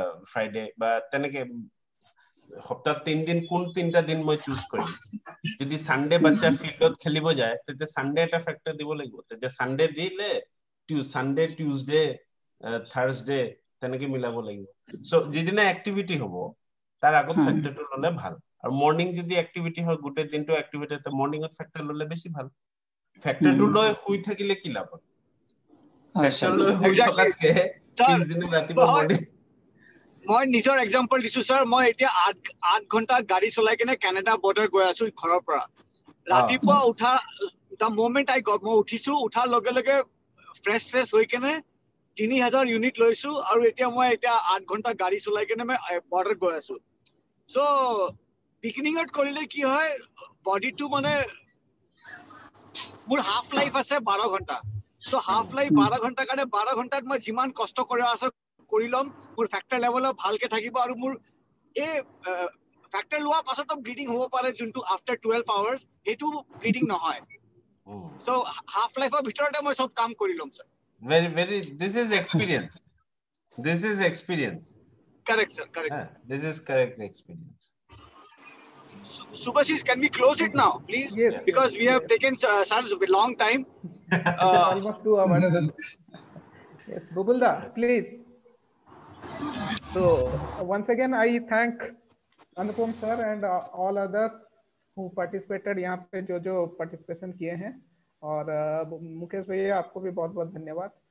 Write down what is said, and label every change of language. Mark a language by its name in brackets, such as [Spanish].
[Assamese] Friday বা তেনেকে সপ্তাহ 3 দিন কোন 3টা দিন মই চুজ কৰিম যদি সানডে বাচ্চা ফিল্ডত খেলিব যায় তেতিয়া সানডে এটা ফ্যাক্টর দিব লাগিব তেতিয়া সানডে দিলে সানডে টিউজডে থার্সডে তেনেকে মিলাব লাগিব সো যেদিনা অ্যাক্টিভিটি হ'ব তাৰ আগত ফ্যাক্টরটো ললে ভাল আৰু মর্নিং যদি অ্যাক্টিভিটি হয় গোটে দিনটো অ্যাক্টিভিটি তে মর্নিংত ফ্যাক্টর ললে বেছি ভাল ফ্যাক্টরটো লৈ শুই থাকিলে কি লাভ ফ্যাক্টর লৈ শুই থকাতকে কিছ দিন ৰাতিপুৱা মর্নিং মই নিজৰ এক্সাম্পল দিছো স্যাৰ মই এতিয়া 8 ঘন্টা গাড়ী চলাই কিনে কানাডা বৰ্ডাৰ গৈ আছো ঘৰৰ পৰা ৰাতিপুৱা উঠা [English] the moment I got [Assamese] মই উঠিছো উঠাৰ লগে লগে ফ্ৰেছ হৈ কিনে 3000 ইউনিট লৈছো আৰু এতিয়া মই 8 ঘন্টা গাড়ী চলাই কিনে মই বৰ্ডাৰ গৈ আছো সো বিগিনিংত কৰিলে কি হয় বডিটো মানে মোৰ হাফ লাইফ আছে 12 ঘন্টা সো হাফ লাইফ 12 ঘন্টা কাৰণে 12 ঘন্টাত মই যিমান কষ্ট কৰি আছে কৰিলম মোৰ ফ্যাক্টৰ লেভেল ভালকে থাকিব আৰু মোৰ এই ফ্যাক্টৰ লোৱা পাছতো ব্লিডিং হ'ব পাৰে যোনটো [English] after 12 hours [Assamese] এটো ব্লিডিং নহয় সো হাফ লাইফৰ ভিতৰতে মই সব কাম কৰিলম sir [English] very this is experience correct sir correct this is correct experience Subhashish, can we close it now, please? Yes, because we have taken such a long time. Almost 2 hours. Yes, Bubulda, please. So once again, I thank Anupam sir and all others who participated. [Hindi] यहाँ पे जो participation किए हैं और मुकेश भैया आपको भी बहुत बहुत धन्यवाद.